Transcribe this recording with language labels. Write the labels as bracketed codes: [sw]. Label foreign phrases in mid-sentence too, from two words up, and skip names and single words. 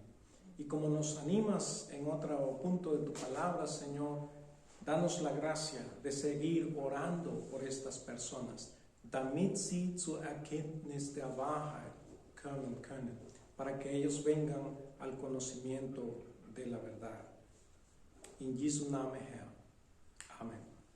[es] Y como nos animas en otro punto de tu palabra, Señor, danos la gracia de seguir orando por estas personas, [de] damit sie zur Erkenntnis der Wahrheit kommen können, [es] para que ellos vengan al conocimiento de la verdad. [de] En Jesu Namen, Herr. Amen.